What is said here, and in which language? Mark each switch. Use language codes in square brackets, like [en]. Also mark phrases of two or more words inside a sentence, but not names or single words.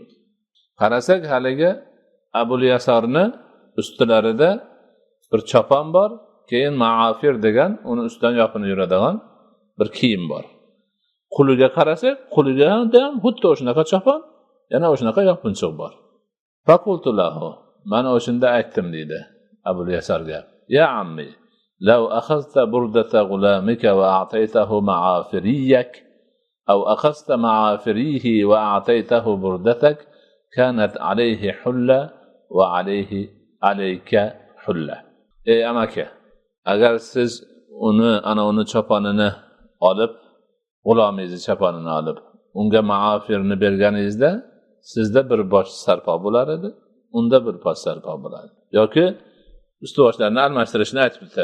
[uz] Qarasak haligi Abul Yasarni ustilarida bir chopon bor, keyin ma'afir degan uni ustidan yopinib yuradigan bir kiyim bor. Quliga qarasak, quliga ham xuddi o'shanaqa chopon, yana o'shanaqa yopinchiq bor. [ar] فقلت له, [uz] mana o'shunda aytdim deydi Abul Yasarga, [ar] "يا عمي لو أخذت بردة غلامك وأعطيته معافريك أو أخذت معافريه وأعطيته بردتك كانت عليه حلة وعليك حلة." [uz] Ey amaki, agar siz uni choponini olib, g'ulamingizni choponini olib, unga ma'afirni berganingizda, sizda bir bosh sarpo bo'lar edi, unda bir bosh sarpo bo'ladi. Yoki usti-boshlarni almashtirishni aytibdi.